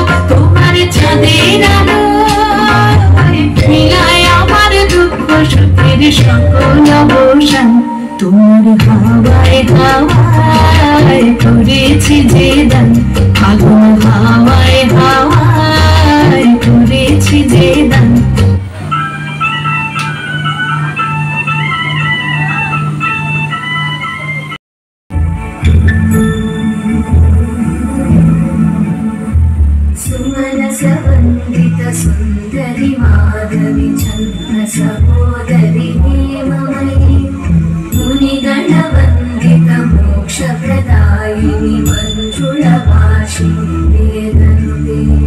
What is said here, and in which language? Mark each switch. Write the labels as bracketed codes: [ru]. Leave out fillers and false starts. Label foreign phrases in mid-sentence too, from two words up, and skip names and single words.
[bn] তোমার চাঁদের আলোয় মিলায় আমার দুঃখ সুখের সকল অবসান। তোমার হাওয়ায় হাওয়ায় করেছি যে দান। আগুন হাওয়ায় হাওয়ায় করেছি যে দান। [sa] सुमनसवन्दित सुन्दरि माधवि चन्द्र सहोदरि हेममयि मुनिगणवन्दित मोक्षप्रदायिनि मञ्जुळवासिनि वेदनुते